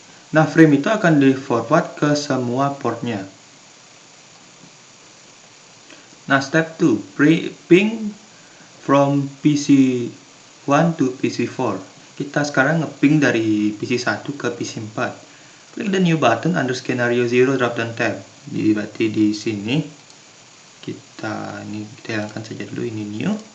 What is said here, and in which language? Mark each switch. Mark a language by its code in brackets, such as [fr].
[id] Nah, frame itu akan di forward ke semua portnya. [en] Nah, step 2, ping from PC 1 to PC 4. [id] Kita sekarang ngeping dari PC 1 ke PC 4. [en] Klik the new button under scenario 0 drop down tab. [id] Berarti di sini kita hilangkan saja dulu ini new.